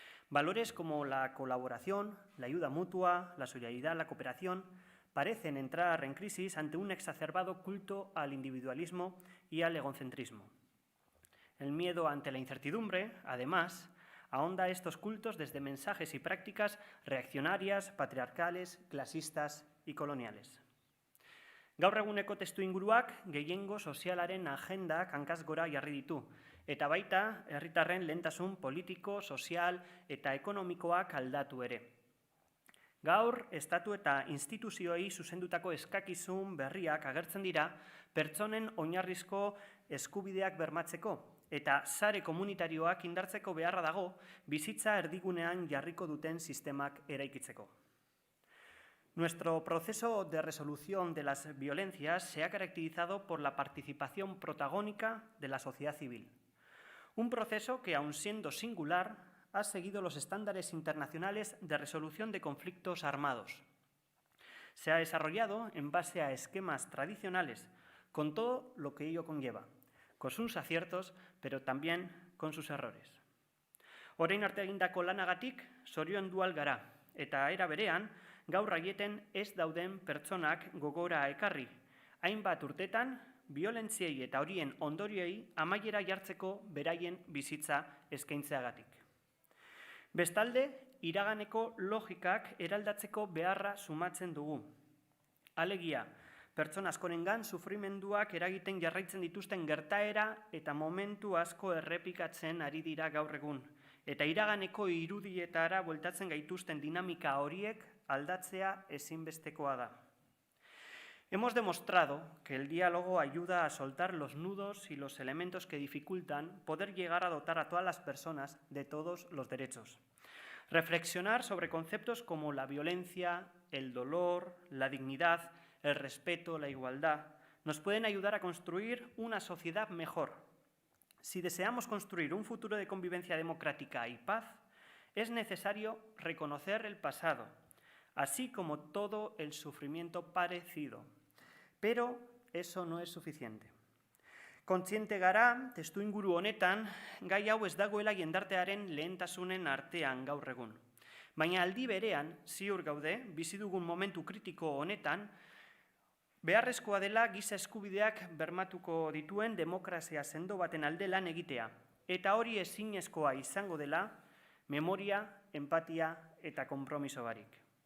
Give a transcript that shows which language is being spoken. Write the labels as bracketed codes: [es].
[es] Valores como la colaboración, la ayuda mutua, la solidaridad, la cooperación, parecen entrar en crisis ante un exacerbado culto al individualismo y al egocentrismo. El miedo ante la incertidumbre, además, ahonda estos cultos desde mensajes y prácticas reaccionarias, patriarcales, clasistas y coloniales. [eu] Gaur eguneko testuinguruak gehiengo sozialaren agendak hankaz gora jarri ditu, eta baita herritarren lehentasun politiko, sozial eta ekonomikoak aldatu ere. Gaur, estatu eta instituzioei zuzendutako eskakizun berriak agertzen dira pertsonen oinarrizko eskubideak bermatzeko eta sare komunitarioak indartzeko beharra dago bizitza erdigunean jarriko duten sistemak eraikitzeko. [es] Nuestro proceso de resolución de las violencias se ha caracterizado por la participación protagónica de la sociedad civil. Un proceso que, aun siendo singular, ha seguido los estándares internacionales de resolución de conflictos armados. Se ha desarrollado en base a esquemas tradicionales, con todo lo que ello conlleva, con sus aciertos, pero también con sus errores. [eu] Orain arte egindako lanagatik zoriondu gara, eta era berean, gaur aieten ez dauden pertsonak gogora ekarri, hainbat urtetan, biolentziei eta horien ondorioei amaiera jartzeko beraien bizitza eskaintzeagatik. Bestalde, iraganeko logikak eraldatzeko beharra sumatzen dugu. Alegia, pertsona askorengan sufrimenduak eragiten jarraitzen dituzten gertaera eta momentu asko errepikatzen ari dira gaur egun, eta iraganeko irudietara bueltatzen gaituzten dinamika horiek aldatzea ezinbestekoa da. [es] Hemos demostrado que el diálogo ayuda a soltar los nudos y los elementos que dificultan poder llegar a dotar a todas las personas de todos los derechos. Reflexionar sobre conceptos como la violencia, el dolor, la dignidad, el respeto, la igualdad, nos pueden ayudar a construir una sociedad mejor. Si deseamos construir un futuro de convivencia democrática y paz, es necesario reconocer el pasado, así como todo el sufrimiento padecido. Pero eso no es suficiente. [eu] Kontziente gara, testuinguru honetan, gai hau ez dagoela jendartearen lehentasunen artean gaur egun. Baina aldi berean, ziur gaude, bizi dugun momentu kritiko honetan, beharrezkoa dela giza eskubideak bermatuko dituen demokrazia sendo baten alde lan egitea, eta hori ezinezkoa izango dela memoria, empatia eta konpromiso barik.